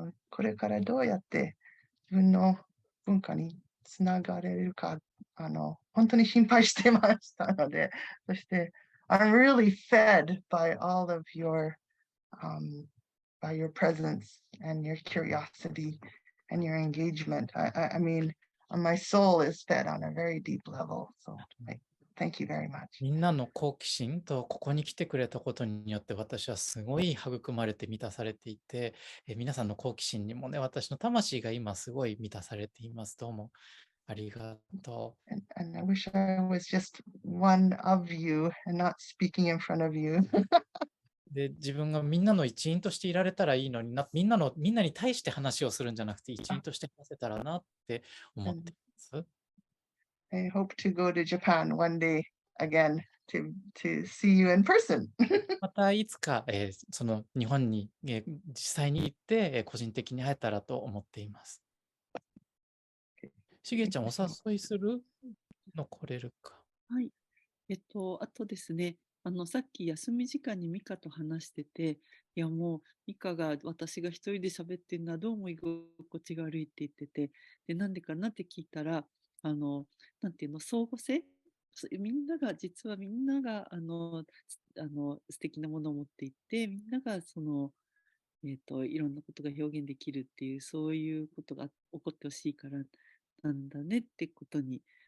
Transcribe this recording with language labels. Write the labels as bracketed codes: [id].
[ja] これからどうやって自分の文化につながれるか本当に心配してましたので、そして [en] I'm really fed by all of your by your presence and your curiosity and your engagement. I mean, my soul is fed on a very deep level. So thank you very much. [ja] みんなの好奇心とここに来てくれたことによって私はすごい育まれて満たされていて、皆さんの好奇心にもね、私の魂が今すごい満たされています。どうもありがとう。 [en] And I wish I was just one of you and not speaking in front of you. [ja] で、自分がみんなの一員としていられたらいいのにな、みんなに対して話をするんじゃなくて一員として話せたらなって思っています。 [en] I hope to go to Japan one day again to see you in person. [ja] またいつか、その日本に、実際に行って、個人的に会えたらと思っています。しげちゃん、お誘いするの来れるか。はい。あとですね、さっき休み時間にミカと話してて、いやもう、ミカが私が一人で喋ってるのはどうも居心地が悪いって言ってて、で、なんでかなって聞いたら、なんていうの、相互性実はみんなが、素敵なものを持っていて、みんながいろんなことが表現できるっていう、そういうことが起こってほしいからなんだねってことに